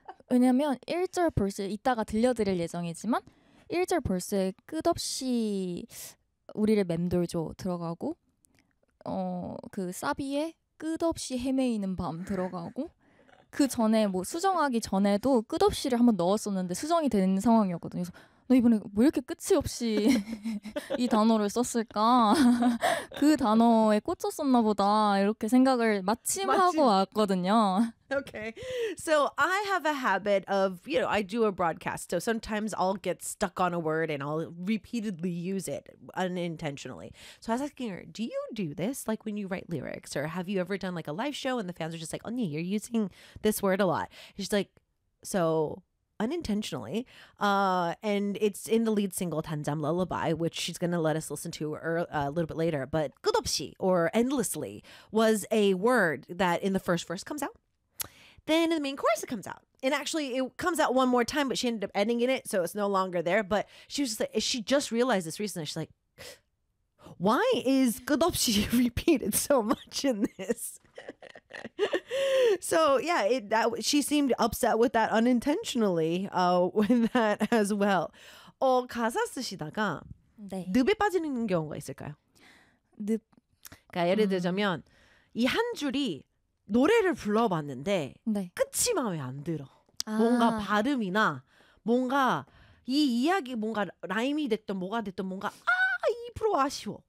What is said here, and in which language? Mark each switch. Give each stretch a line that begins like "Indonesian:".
Korean: 왜냐면 1절 벌스 이따가 들려드릴 예정이지만 1절 벌스에 끝없이 우리를 맴돌죠 들어가고 그 사비에 끝없이 헤매이는 밤 들어가고 그 전에 뭐 수정하기 전에도 끝없이를 한번 넣었었는데 수정이 된 상황이었거든요. 그래서 너 이번에 왜 이렇게 끝이 없이 이 단어를 썼을까? 그 단어에 꽂혔었나 보다 이렇게 생각을 마침 하고 왔거든요.
English: Okay, so I have a habit of, you know, I do a broadcast, so sometimes I'll get stuck on a word and I'll repeatedly use it unintentionally. So I was asking her, do you do this, like when you write lyrics, or have you ever done like a live show and the fans are just like, oh yeah, you're using this word a lot? She's like, so unintentionally, and it's in the lead single 단잠 Lullaby, which she's gonna let us listen to a little bit later. But 끝없이 or endlessly was a word that in the first verse comes out, then in the main chorus it comes out, and actually it comes out one more time, but she ended up ending in it, so it's no longer there. But she was just like, she just realized this recently. She's like, why is 끝없이 repeated so much in this? So yeah, she seemed upset with that unintentionally with that as well.
Korean: 가사 쓰시다가 네. 늪에 빠지는 경우가 있을까요? 늪. 그러니까 예를 들자면 이 한 줄이 노래를 불러봤는데 네. 끝이 마음에 안 들어. 뭔가 발음이나 뭔가 이 이야기 뭔가 라임이 됐든 뭐가 됐든 뭔가 2% 아쉬워.